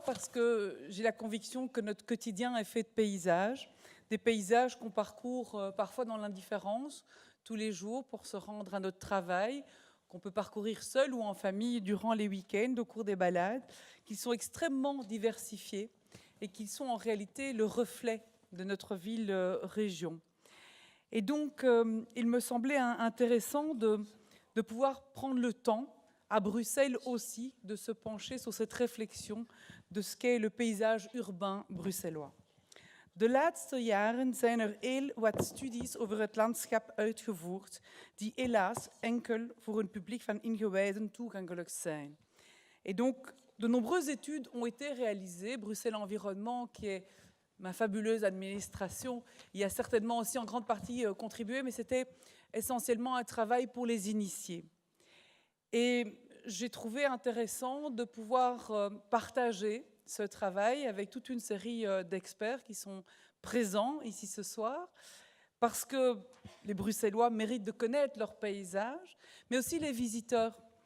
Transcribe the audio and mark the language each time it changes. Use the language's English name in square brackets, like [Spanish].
[French] Parce que j'ai la conviction que notre quotidien est fait de paysages, des paysages qu'on parcourt parfois dans l'indifférence, tous les jours pour se rendre à notre travail, qu'on peut parcourir seul ou en famille durant les week-ends, au cours des balades, qui sont extrêmement diversifiés et qui sont en réalité le reflet de notre ville-région. Et donc, il me semblait intéressant de pouvoir prendre le temps, à Bruxelles aussi, de se pencher sur cette réflexion de ce qu'est le paysage urbain bruxellois. [Dutch] De laatste jaren zijn heel wat studies over het landschap uitgevoerd, die helaas enkel voor een publiek van ingewijden toegankelijk zijn. [French] Et donc, de nombreuses études ont été réalisées. Bruxelles Environnement, qui est ma fabuleuse administration, y a certainement aussi en grande partie contribué, mais c'était essentiellement un travail pour les initiés. Et j'ai trouvé intéressant de pouvoir partager ce travail avec toute une série d'experts qui sont présents ici ce soir, parce que les Bruxellois méritent de connaître leur paysage, mais aussi les visiteurs.